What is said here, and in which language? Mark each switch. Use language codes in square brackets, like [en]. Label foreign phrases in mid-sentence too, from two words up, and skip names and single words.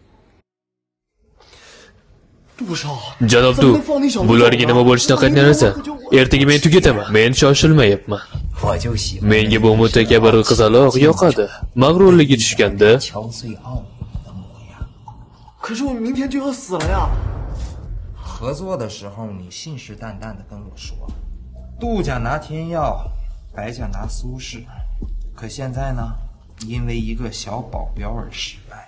[uz] Janob Du, bularga nima bo'lishidan qat'iy nazar, ertaga men tugataman. Men shoshilmayapman. Menga bu mutakabbir qizaloq yoqadi. Mag'rurligi tushganda [zh] 合作的时候，你信誓旦旦的跟我说，杜家拿天耀，白家拿苏轼。可现在呢，因为一个小保镖而失败。